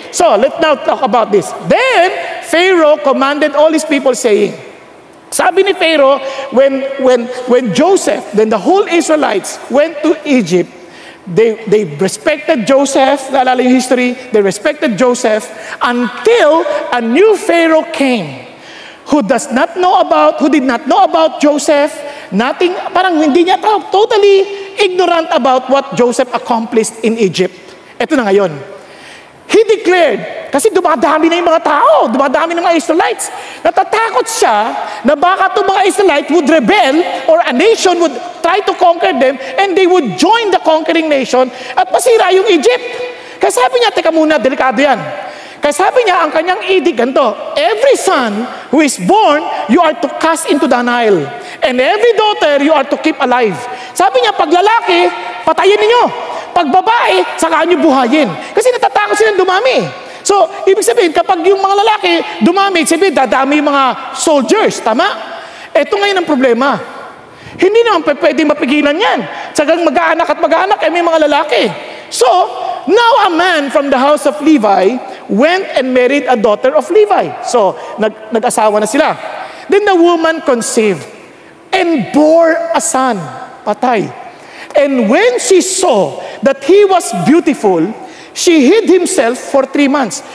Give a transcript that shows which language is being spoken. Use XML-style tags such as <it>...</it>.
<en>So, let's now talk about this. Then, Pharaoh commanded all his people saying,</en> <tl>sabi ni Pharaoh,</tl> <en>when Joseph, then the whole Israelites went to Egypt, they respected Joseph.</en> <tl>Naalala yung history?</tl> <en>They respected Joseph until a new Pharaoh came who did not know about Joseph. Nothing,</en> <tl>parang hindi niya</tl> <en>totally ignorant about what Joseph accomplished in Egypt.</en> <tl>Ito na ngayon.</tl> <en>He declared,</en> <tl>kasi dumadami na yung mga tao, dumadami ng mga Israelites. Natatakot siya na baka itong mga Israelites</tl> <en>would rebel or a nation would try to conquer them and they would join the conquering nation</en> <tl>at masira yung Egypt. Kaya sabi niya, teka muna, delikado yan. Kaya sabi niya, ang kanyang edict ganito,</tl> <en>every son who is born, you are to cast into the Nile. And every daughter, you are to keep alive.</en> <tl>Sabi niya, pag lalaki, patayin ninyo. Pag babae, saka nyo buhayin. Kasi natatakot silang dumami. So, ibig sabihin, kapag yung mga lalaki dumami, sabihin, dadami yung mga soldiers. Tama? Ito ngayon ang problema. Hindi naman pwede mapigilan yan. Sagang mag-aanak at mag-aanak, may mga lalaki.</tl> <en>So, now a man from the house of Levi went and married a daughter of Levi. So,</en> <tl>nag-asawa na sila.</tl> <en>Then the woman conceived and bore a son.</en> <tl>Patay.</tl> <en>And when she saw that he was beautiful, she hid himself for 3 months.</en>